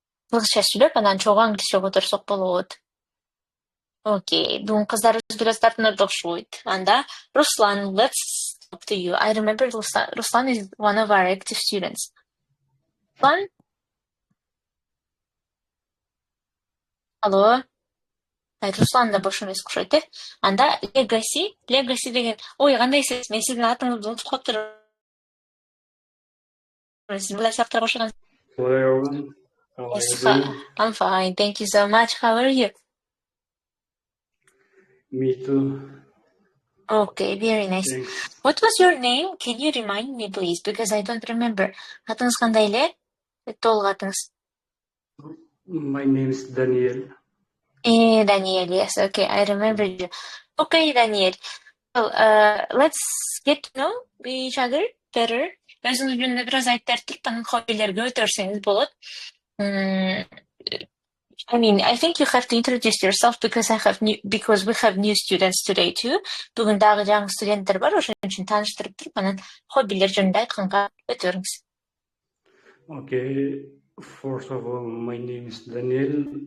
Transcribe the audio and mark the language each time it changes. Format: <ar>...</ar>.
<ky>Кыргызча сөйлөп, анан чогуу англисче которсок болот. Окей, бүгүн кыздарыбыз бир аз тартынып окшойт.</ky> <en>Анда Руслан, let's talk to you. I remember Ruslan is one of our active students. Ruslan?</en> <ky>Алло. Руслан да бош эмес окшойт, Анда Legacy деген, ой, кандайсыз? Мен сиздин атыңызды унутуп калыптырмын. Сиз мындай сабактарга кошулган.</ky> <en>Hello everyone. How are you doing? I'm fine. Thank you so much. How are you? Me too. Okay, very nice. Thanks. What was your name? Can you remind me, please? Because I don't remember.</en> <ky>Атыңыз кандай эле? Толук атыңыз.</ky> <en>My name is Daniel. Daniel, yes. Okay, I remember you. Okay, Daniel. Well, let's get to know each other better.</en> <ky>Өзүңүз жөнүндө бир аз айтып берип, анан хоббилерге өтөрсөңүз болот.</ky> <en>I mean, I think you have to introduce yourself because we have new students today too.</en> <ky>Бүгүн дагы жаңы студенттер бар, ошон үчүн тааныштырып туруп, анан хоббилер жөнүндө айтканга өтөрүңүз.</ky> <en>Okay, first of all, my name is Daniel.</en>